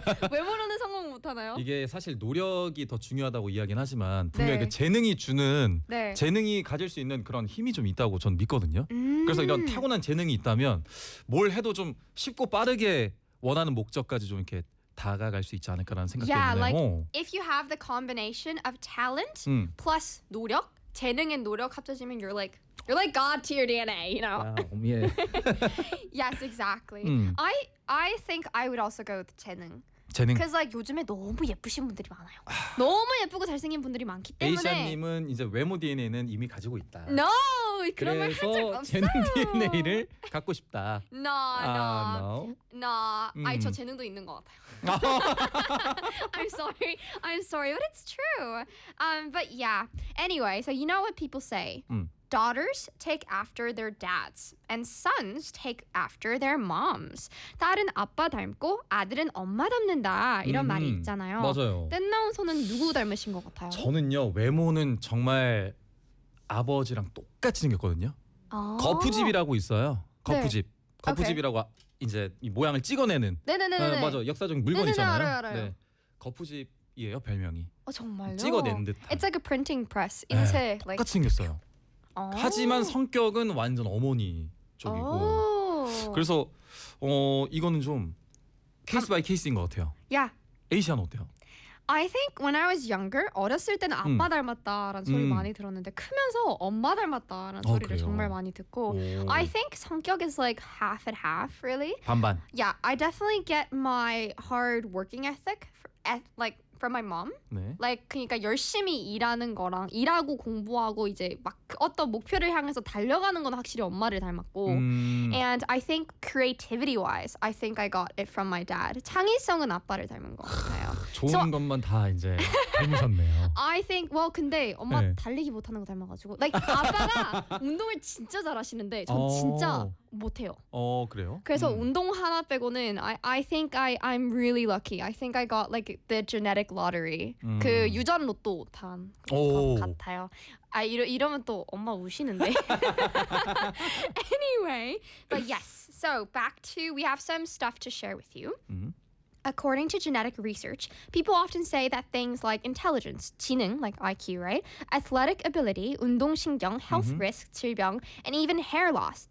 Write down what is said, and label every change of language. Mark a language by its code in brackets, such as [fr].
[ko] 외모로는 성공 못하나요? 이게 사실 노력이 더 중요하다고 이야기는 하지만 분명히 네. 그 재능이 주는 네. 재능이 가질 수 있는 그런 힘이 좀 있다고 전 믿거든요. 그래서 이런 타고난 재능이 있다면 뭘 해도 좀 쉽고 빠르게 원하는 목적까지 좀 이렇게 다가갈 수 있지 않을까라는 생각이 드네요. [en] Yeah, like if you have the combination of talent plus 노력, 재능 and [ko] 노력 합쳐지면 [en] you're like You're like God tier DNA, you know? Wow, yeah. Yes, exactly. I think I would also go with 재능. [ko] 재능. [en] Because like [ko] 요즘에 너무 예쁘신 분들이 많아요. 너무 예쁘고 잘생긴 분들이 많기 때문에. 에이샤님은 이제 외모 DNA는 이미 가지고 있다. [en] No, [ko] 그런 말 한 적 없어. 재능 DNA를 갖고 싶다. [en] No, [ko] 아, [en] no, no. No. [ko] 아니 저 재능도 있는 것 같아요. [en] I'm sorry, but it's true. But yeah. Anyway, so you know what people say. Daughters take after their dads, and sons take after their moms. [ko] 딸은 아빠 닮고 아들은 엄마 닮는다 이런 말이 있잖아요. 맞아요. 뗀나온 손은 누구 닮으신 것 같아요? 저는요 외모는 정말 아버지랑 똑같이 생겼거든요. 아~ 거푸집이라고 있어요. 거푸집, 네. 거푸집이라고 이제 이 모양을 찍어내는. 네네네. 아, 맞아, 역사적인 물건이잖아요. 네네네, 알아요. 네. 거푸집. 이에요 별명이. 아 정말요? 찍어낸 듯한. [en] It's like a printing press. [ko] 인쇄. 네, 똑같이 생겼어요. 하지만 성격은 완전 어머니 쪽이고 그래서 이거는 좀 케이스 바이 케이스인 것 같아요. 야 에이시아는 어때요? [en] I think when I was younger [ko] 어렸을 때는 아빠 닮았다라는 소리 많이 들었는데 크면서 엄마 닮았다라는 소리를 그래요? 정말 많이 듣고 오. [en] I think 성격 is like half and half really [ko] 반반. [en] Yeah, I definitely get my hard working ethic like from my mom. [ko] 네. [en] Like [ko] 그러니까 열심히 일하는 거랑 일하고 공부하고 이제 막 어떤 목표를 향해서 달려가는 건 확실히 엄마를 닮았고. [en] And I think creativity wise, I think I got it from my dad. [ko] 창의성은 아빠를 닮은 것 같아요. 좋은 so, 것만 다 이제 닮으셨네요. [en] I think well [ko] 근데 엄마 네. 달리기 못하는 거 닮아가지고 [en] like [ko] 아빠가 운동을 진짜 잘하시는데 전 진짜 못해요. 그래요? 그래서 운동 하나 빼고는 [en] I think I'm really lucky. I think I got like the genetic lottery. [ko] 그 유전 로또 탄 것 같아요. 아 이러면 또 엄마 우시는데. [en] Anyway, but yes. So back to we have some stuff to share with you. According to genetic research, people often say that things like intelligence, 지능, like IQ, right? Athletic ability, 운동신경, health risk, 질병, and even hair loss.